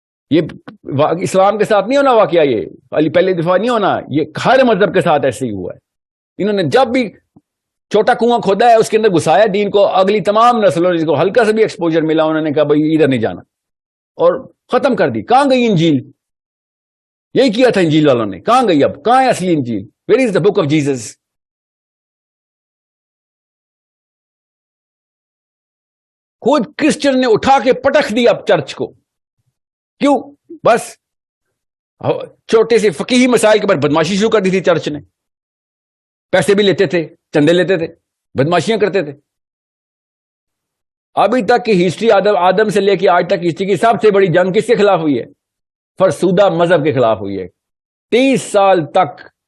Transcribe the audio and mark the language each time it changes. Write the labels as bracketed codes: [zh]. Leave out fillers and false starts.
[ur] یہ اسلام کے ساتھ نہیں ہونا واقعہ، یہ پہلے دفعہ نہیں ہونا، یہ ہر مذہب کے ساتھ ایسے ہی ہوا ہے. انہوں نے جب بھی چھوٹا کنواں کھودا ہے اس کے اندر گھسایا دین کو. اگلی تمام نسلوں نے جس کو ہلکا سے بھی ایکسپوجر ملا انہوں نے کہا بھائی ادھر نہیں جانا، اور ختم کر دی. کہاں گئی انجیل؟ یہی کیا تھا انجیل والوں نے. کہاں گئی؟ اب کہاں ہے اصلی انجیل؟ [en] Where is the book of Jesus? [ur] خود کرسچن نے اٹھا کے پٹک دیا اب چرچ کو. کیوں؟ بس چھوٹے سے فقیہی مسائل کے بعد بدماشی شروع کر دی تھی چرچ نے. پیسے بھی لیتے تھے، چندے لیتے تھے، بدماشیاں کرتے تھے. ابھی تک کی ہسٹری آدم سے لے کے آج تک ہسٹری کی سب سے بڑی جنگ کس کے خلاف ہوئی ہے؟ فرسودہ مذہب کے خلاف ہوئی ہے. 30 سال تک